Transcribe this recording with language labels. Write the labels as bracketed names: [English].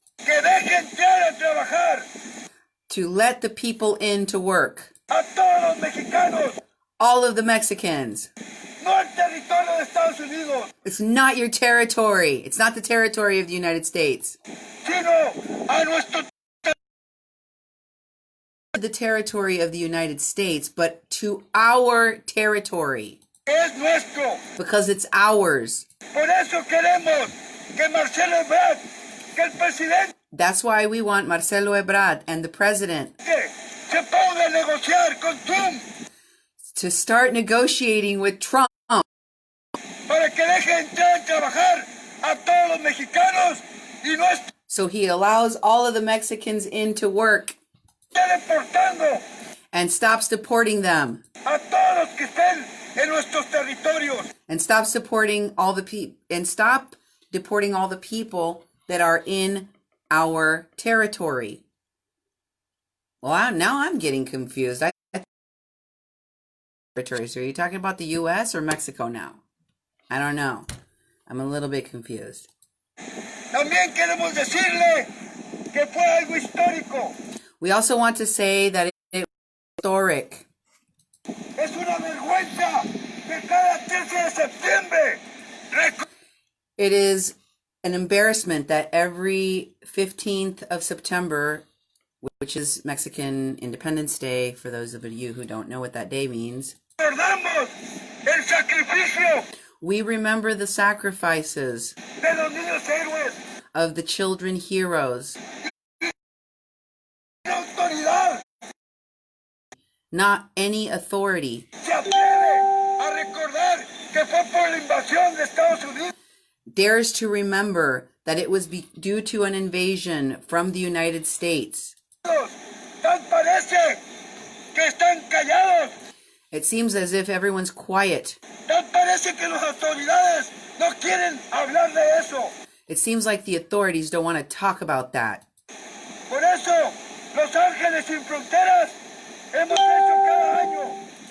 [Spanish] que deje entrar a trabajar [English] to let the people in to work. [Spanish] a todos los mexicanos, [English] All of the Mexicans. [Spanish] no el territorio de Estados Unidos, [English] It's not your territory. It's not the territory of the United States. [Spanish] sino a nuestro [English] The territory of the United States, but to our territory. [Spanish] que es nuestro. [English] Because it's ours. [Spanish] Por eso queremos que Marcelo Ebrard, que el presidente [English] That's why we want Marcelo Ebrard and the president [Spanish] se ponga a negociar con Trump [English] to start negotiating with Trump [Spanish] para que deje entrar a trabajar a todos los mexicanos y no esté [English] so he allows all of the Mexicans in to work [Spanish] deportando [English] and stops deporting them [Spanish] a todos los que estén en nuestros territorios. [English] and stop supporting all the people and stop deporting all the people that are in our territory. Well, now I'm getting confused. Territories. Are you talking about the U.S. or Mexico now? I don't know. I'm a little bit confused. [Spanish] También queremos decirle que fue algo histórico. [English] We also want to say that it was historic. [Spanish] Es una vergüenza que cada 13 de septiembre [English] It is an embarrassment that every 15th of September, which is Mexican Independence Day, for those of you who don't know what that day means, [Spanish] recordamos el sacrificio [English] we remember the sacrifices [Spanish] de los niños héroes. [English] of the children heroes, [Spanish] La autoridad [English] not any authority, [Spanish] se atreve a recordar que fue por la invasión de Estados Unidos [English] dares to remember that it was due to an invasion from the United States. [Spanish] Tal parece que están callados. [English] It seems as if everyone's quiet. [Spanish] Tal parece que las autoridades no quieren hablar de eso. [English] It seems like the authorities don't want to talk about that. [Spanish] Por eso, Los Ángeles Sin Fronteras hemos hecho cada año